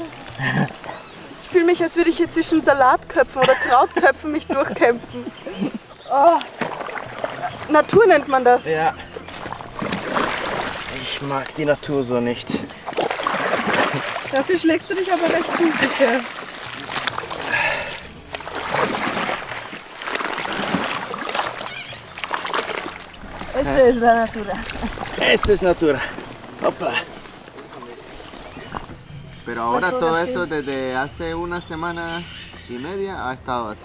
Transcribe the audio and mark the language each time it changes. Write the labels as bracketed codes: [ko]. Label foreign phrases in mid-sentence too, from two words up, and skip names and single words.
[de] Ich fühle mich, als würde ich hier zwischen Salatköpfen oder Krautköpfen mich durchkämpfen. Oh. Natur nennt man das. Ja. Ich mag die Natur so nicht. Dafür schlägst du dich aber recht gut bisher. [es] Esta es la natura. Esta es Natura. Hopla. Pero ahora todo esto desde hace una semana y media ha estado así.